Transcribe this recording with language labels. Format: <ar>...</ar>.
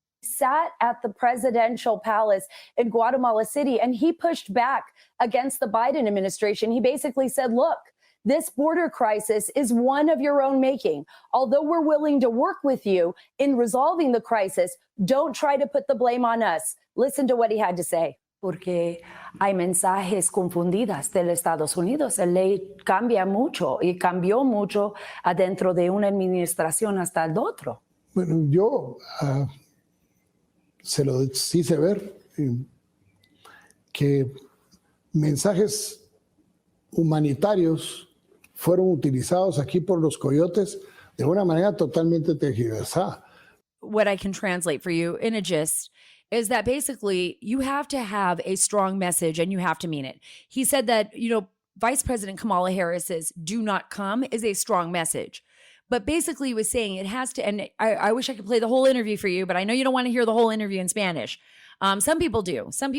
<en>Sat at the presidential palace in Guatemala City, and he pushed back against the Biden administration. He basically said, look, this border crisis is one of your own making. Although we're willing to work with you in resolving the crisis, don't try to put the blame on us. Listen to what he had to say.</en> <es>Porque hay mensajes confundidas del Estados Unidos. La ley cambia mucho y cambió mucho adentro de una administración hasta el otro. Bueno, yo se lo hice ver que mensajes humanitarios fueron utilizados aquí por los coyotes de una manera totalmente tergiversada.</es> <en>What I can translate for you in a gist is that basically you have to have a strong message and you have to mean it. He said that, Vice President Kamala Harris's "do not come" is a strong message. But basically he was saying it has to, and I wish I could play the whole interview for you, but I know you don't want to hear the whole interview in Spanish. Some people do.</en>